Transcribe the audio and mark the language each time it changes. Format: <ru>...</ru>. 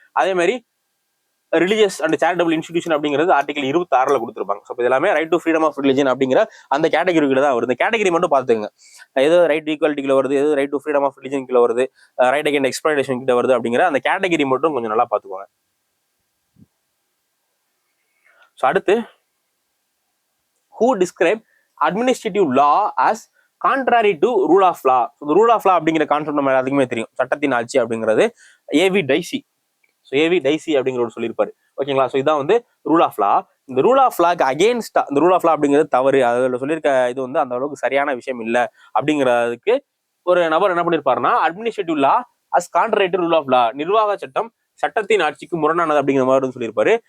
<ta>அதே மாதிரி religious and charitable institution அப்படிங்கிறது ஆர்டிகிள் 26 கொடுத்துருப்பாங்க. ஸோ எல்லாமே right to freedom of religion அப்படிங்கிற அந்த கேட்டகரிக்குள்ள தான் வருது. இந்த கேட்டகரி மட்டும் பார்த்துங்க, எது ரைட் ஈக்குவாலிட்டிக்குள்ள வருது, எது right to freedom of religion கீழே வருது, ரைட் அகேன்ஸ்ட் எக்ஸ்பிளாய்டேஷன் கிட்ட வருது அப்படிங்கிற அந்த கேட்டகரி மட்டும் கொஞ்சம் நல்லா பார்த்துக்கோங்க.</ta> <en>So அடுத்து, who describe administrative law as contrary to rule of law.</en> <ta>இந்த ரூல் ஆஃப் லா அப்படிங்கிற கான்செப்ட் நம்ம எல்லாத்துக்குமே தெரியும். சட்டத்தின் ஆட்சி அப்படிங்கிறது AV dicey. So AV dicey அப்படிங்கிறவர் சொல்லியிருப்பாரு. ஓகேங்களா? ஸோ இதான் வந்து ரூல் ஆஃப் லா. இந்த ரூல் ஆஃப் லாக்கு அகேன்ஸ்டா இந்த ரூல் ஆஃப் லா அப்படிங்கிறது தவறு, அதில் சொல்லியிருக்க இது வந்து அந்த அளவுக்கு சரியான விஷயம் இல்லை அப்படிங்கிறதுக்கு ஒரு நபர் என்ன பண்ணியிருப்பாருன்னா</ta> <en>administrative law as contrary to rule of law,</en> <ta>நிர்வாக சட்டம் சட்டத்தின் ஆட்சிக்கு முரணானது அப்படிங்கிற மாதிரி வந்து சொல்லியிருப்பாரு.</ta>